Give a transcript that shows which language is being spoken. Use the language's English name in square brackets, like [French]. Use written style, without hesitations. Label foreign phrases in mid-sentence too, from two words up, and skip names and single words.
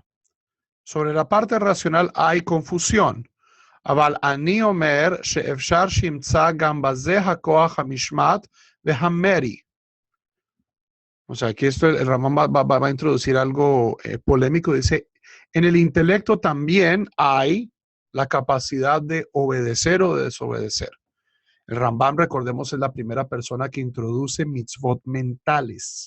[Spanish] Sobre la parte racional hay confusión. [Hebrew] אבל אני אומר שאפשר שימצא גם בזה הכוח המשמעת והמרי. [Spanish] O sea, aquí esto el Rambam va a introducir algo polémico. Dice, en el intelecto también hay la capacidad de obedecer o de desobedecer. El Rambam, recordemos, es la primera persona que introduce mitzvot mentales.